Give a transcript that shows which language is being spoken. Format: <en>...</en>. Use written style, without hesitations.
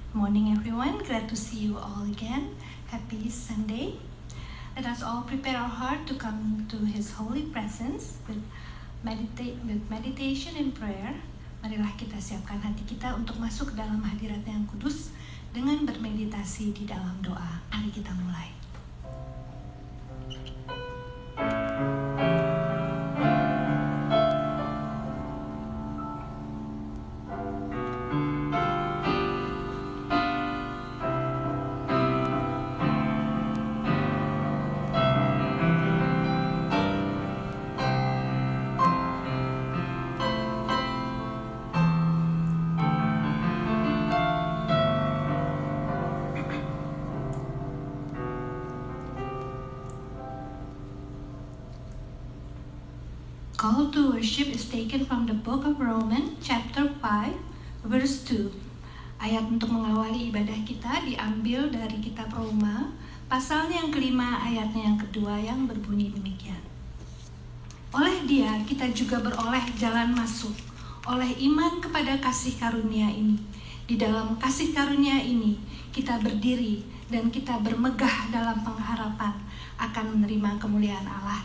<en>Morning everyone, glad to see you all again. Happy Sunday. Let us all prepare our heart to come to His holy presence with meditation and prayer.</en> <id>Marilah kita siapkan hati kita untuk masuk ke dalam hadirat yang kudus dengan bermeditasi di dalam doa. Mari kita mulai.</id> <en>Call to worship is taken from the book of Romans chapter 5 verse 2.</en> <id>Ayat untuk mengawali ibadah kita diambil dari kitab Roma pasalnya yang kelima ayatnya yang kedua yang berbunyi demikian. Oleh Dia kita juga beroleh jalan masuk oleh iman kepada kasih karunia ini. Di dalam kasih karunia ini kita berdiri dan kita bermegah dalam pengharapan akan menerima kemuliaan Allah.</id>